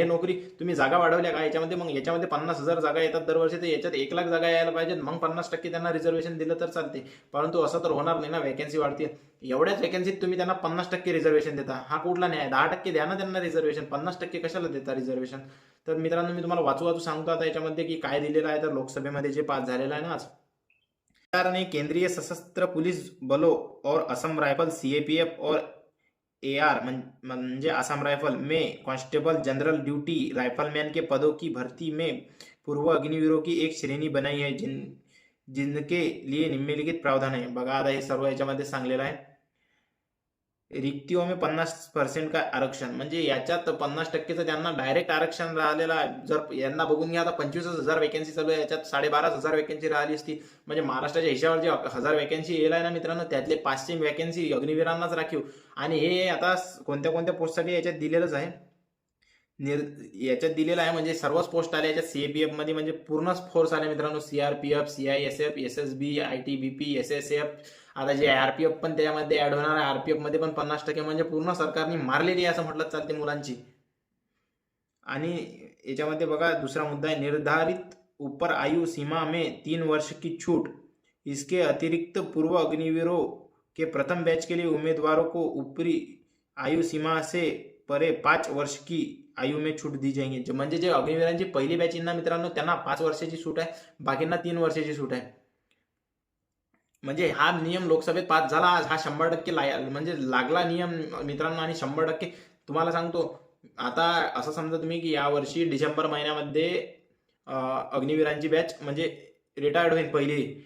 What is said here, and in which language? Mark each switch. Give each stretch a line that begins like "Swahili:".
Marathi: हे नोकरी तुम्ही जागा वाढवल्या का याच्यामध्ये, मग याच्यामध्ये 50,000 जागा येतात दरवर्षी, तर याच्यात 1,00,000 जागा यायला पाहिजेत. मग 50% त्यांना रिझर्वेशन दिलं तर चालते. परंतु असं तर होणार नाही ना, वॅकन्सी वाढते. एवढ्याच वॅकन्सीत तुम्ही त्यांना 50% रिझर्वेशन देता, हा कुठला न्याय. 10% द्या ना त्यांना रिझर्वेशन, 50% कशाला देता रिझर्वेशन. तर मित्रांनो मी तुम्हाला वाचू सांगतो आता याच्यामध्ये की काय दिलेलं आहे. तर लोकसभेमध्ये जे पास झालेलं आहे ना आज,
Hindi: सरकार ने केंद्रीय सशस्त्र पुलिस बलों और असम राइफल CAPF और AR म्हणजे असम राइफल में कांस्टेबल जनरल ड्यूटी राइफलमैन के पदों की भर्ती में पूर्व अग्निवीरों की एक श्रेणी बनाई है जिनके लिए निम्नलिखित प्रावधान है.
Marathi: बघा आता हे सर्व याच्यामध्ये सांगलेलं आहे.
Hindi: रिक्तियों में 50% का आरक्षण,
Marathi: म्हणजे याच्यात 50%चं त्यांना डायरेक्ट आरक्षण राहिलेलं आहे. जर यांना बघून घ्या आता 25,000 वॅकन्सी चालू आहे, याच्यात 12,500 वॅकन्सी राहिली असती. म्हणजे महाराष्ट्राच्या हिशावर जे 1,000 वॅकन्सी येईल आहे ना मित्रांनो, त्यातले 500 वॅकन्सी अग्निवीरांनाच राखीव. आणि हे आता कोणत्या कोणत्या पोस्टसाठी याच्यात दिलेलंच आहे. याच्यात दिलेलं आहे म्हणजे सर्वच पोस्ट आल्या याच्यात. CAPF मध्ये म्हणजे पूर्णच फोर्स आले मित्रांनो. CRPF, CISF, SSB, ITBP, SSF. आता जे RPF पण त्यामध्ये ऍड होणार आहे. RPF मध्ये पण 50%, म्हणजे पूर्ण सरकारने मारलेली आहे असं म्हटलं चालते मुलांची. आणि याच्यामध्ये बघा दुसरा मुद्दा आहे,
Hindi: निर्धारित ऊपर आयु सीमा में 3 वर्ष की छूट. इसके अतिरिक्त पूर्व अग्निवीरों के प्रथम बैच के लिए उम्मीदवारों को ऊपरी आयु सीमा से परे 5 वर्ष की आयु में छूट दी जाएंगे.
Marathi: म्हणजे जे अग्निवीरांची पहिली बॅच ना मित्रांनो त्यांना 5 वर्षाची सूट आहे, बाकींना 3 वर्षाची सूट आहे. म्हणजे हा नियम लोकसभेत पास झाला आज, हा 100% म्हणजे लागला नियम मित्रांनो. आणि 100% तुम्हाला सांगतो, आता असं समजा तुम्ही की यावर्षी डिसेंबर महिन्यामध्ये अग्निवीरांची बॅच म्हणजे रिटायर्ड होईल पहिली.